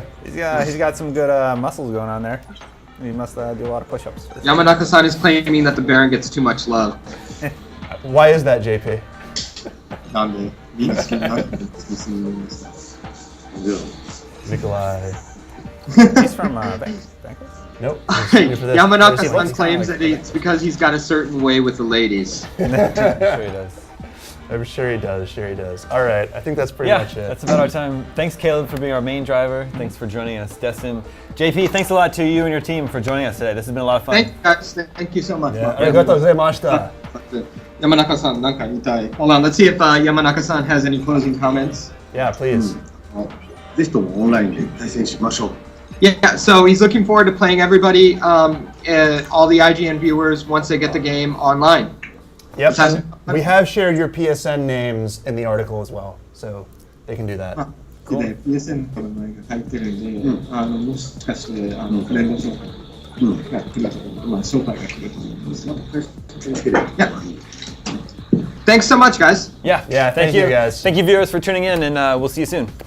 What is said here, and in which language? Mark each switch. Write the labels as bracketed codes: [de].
[en] He's got some good muscles going on there. He must do a lot of push-ups. Yamanaka-san is claiming that the Baron gets too much love. Why is that, JP? [ja] なんで、みんな好きになって進んでみました。 [en] Nikolai. He's from Bangkok. Nope. he's here for this. Yamanaka-san claims that it's because he's got a certain way with the ladies. Sure he does. I'm sure he does. Sure he does. All right. I think that's pretty Yeah, much it. that's about our time. Thanks, Caleb, for being our main driver. Thanks for joining us, Destin. JP, thanks a lot to you and your team for joining us today. This has been a lot of fun. Thank you guys. Thank you so much. [ja] Yeah. Arigatou gozaimashita. Yamanaka-san, なんか言いたい. [en] Hold on, let's see if Yamanaka-san has any closing comments. Yeah, please. [ja] ぜひともオンラインで対戦しましょう。 [en] Yeah, so he's looking forward to playing everybody, all the IGN viewers, once they get the game online. Yep. And we have shared your PSN names in the article as well, so they can do that. [ja] で、PSN の名前が入ってるんで、もしかしてフレンド紹介が来ると、紹介が来ると思うんですよ。 [en] Yeah. Thanks so much, guys. Yeah, Yeah, thank you, guys. Thank you, viewers, for tuning in, and we'll see you soon.